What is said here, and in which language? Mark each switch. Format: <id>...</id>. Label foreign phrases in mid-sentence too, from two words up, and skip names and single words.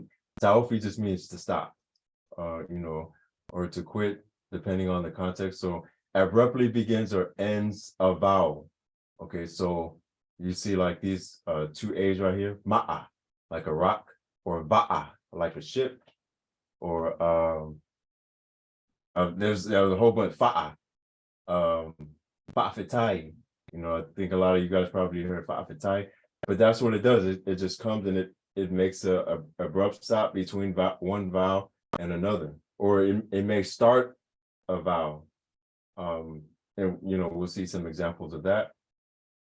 <en>Taofi just means to stop, or to quit, depending on the context. So abruptly begins or ends a vowel. Okay, so you see like these two A's right here, ma'a, like a rock, or ba'a, like a ship, or there's a whole bunch, fa'a, fa'afitai. I think a lot of you guys probably heard fa'afitai, but that's what it does. It just comes and it makes a abrupt stop between one vowel and another, or it may start a vowel. And we'll see some examples of that.</en>